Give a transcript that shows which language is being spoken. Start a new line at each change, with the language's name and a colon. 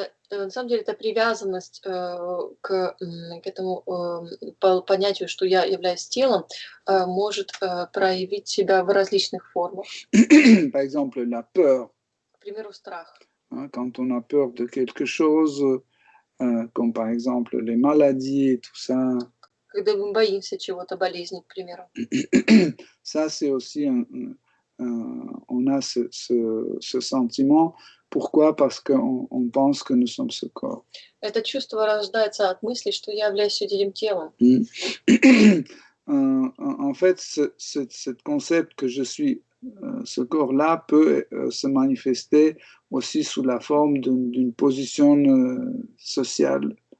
Russian: На самом деле, эта привязанность к этому понятию, что я являюсь телом, может проявить себя в различных формах.
French: Par exemple, la peur.
Russian: К примеру, страх.
French: Quand on a peur de quelque chose, comme par exemple les maladies et tout ça.
Russian: Когда мы боимся чего-то, болезни, к примеру.
French: Ça, c'est aussi on a ce sentiment. Pourquoi? Parce qu'on pense que nous sommes ce corps.
Russian: Это чувство рождается от мысли, что я являюсь этим телом.
French: En fait, ce concept que je suis ce corps-là peut se manifester aussi sous la forme d'une position sociale.